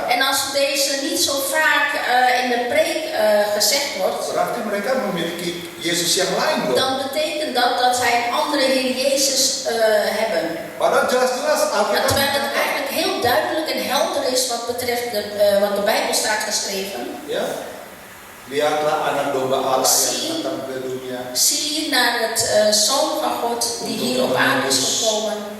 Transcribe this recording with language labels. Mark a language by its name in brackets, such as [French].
[Dutch] En als deze niet zo vaak in de preek gezegd wordt, [Indonesian] berarti mereka memiliki Yesus yang lain dong. [Dutch] dan betekent dat zij een andere Heer Jezus hebben. [Indonesian] Padahal jelas-jelas [Dutch] Ja, [Indonesian] Alkitab [Dutch] terwijl het eigenlijk heel duidelijk en helder is wat betreft wat de Bijbel staat geschreven. [Indonesian] ya, lihatlah anak domba Allah yang datang ke dunia, [Dutch] Zie naar het Zoon van God die hier op aarde is gekomen.